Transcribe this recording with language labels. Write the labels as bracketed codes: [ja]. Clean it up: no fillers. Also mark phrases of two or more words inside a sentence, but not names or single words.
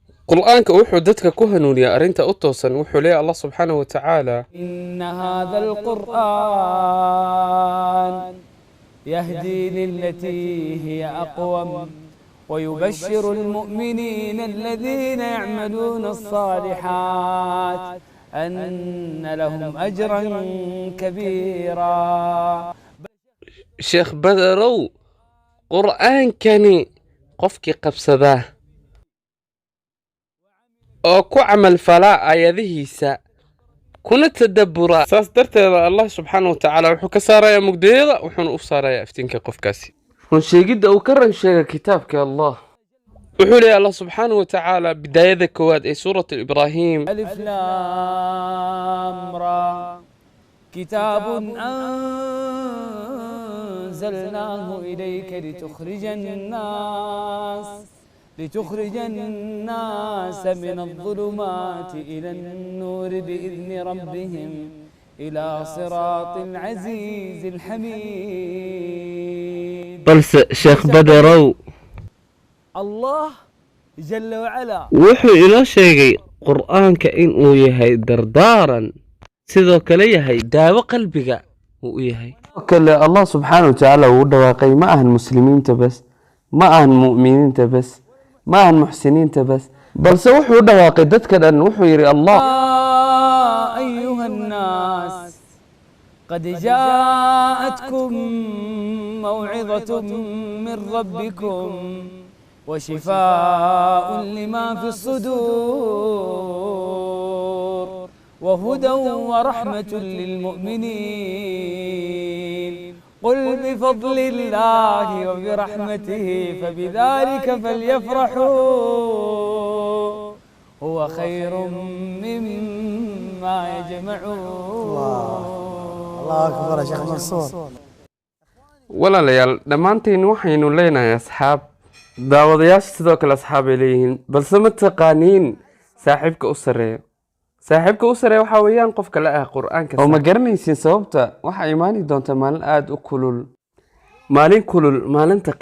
[so] qur'aanka wuxuu dadka ku hanuuniyaa arrinta u toosan wuxuu leeyahay [ar] الله سبحانه و تعالى إن هذا القرآن يهدي للتي هي أقوم ويبشر المؤمنين الذين يعملون الصالحات أن لهم أجرا كبيرا. [so] sheekh badarow qur'aankani qofkii qabsadaa oo ku camal falaa aayadihiisa kuna tadabbura saas darteeda [ar] الله سبحانه و تعالى [so] wuxuu ka saarayaa mugdiyada wuxuuna u saarayaa iftiinka qofkaasi run sheegidda uu ka ran sheega kitaabka Allah wuxuu leeyahay [ar] الله سبحانه و تعالى [so] bidaayada koowaad ee suurat Ibrahim [ar] ألف لام را كتاب أنزلناه إليك لتخرج الناس من الظلمات إلى النور بإذن ربهم إلى صراط العزيز الحميد. بلس شيخ بدروw الله جل وعلا [so] wuxuu inoo sheegay qur'aanka inuu yahay dardaaran sidoo kale yahay daawo qalbiga uu yahay kale [ar] الله سبحانه و تعالى [so] uu dhawaaqay ma ahan muslimiinta bas ma ahan mu'miniinta bas ma ahan muxsiniinta bas balse wuxuu dhawaaqay dadka dhan wuxuu yiri Allah [ar] أيها الناس قد جاءتكم موعظة من ربكم وشفاء لما في الصدور وهدى ورحمة للمؤمنين قل بفضل الله وبرحمته فبذلك فليفرحوا هو خير مما يجمعون. الله أكبر يا شيخ منصور. [so] walaalayaal dhammaanteen waxaynu leenahay asxaab daawadayaasha sidoo kale asxaab ay leeyihiin balse ma taqaaniin saaxiibka u sareeyo waxaa weeyaan qofka la ah qur'aanka oo ma garanaysiin sababta waxa imaani doonta maalin aad u kulul maalinta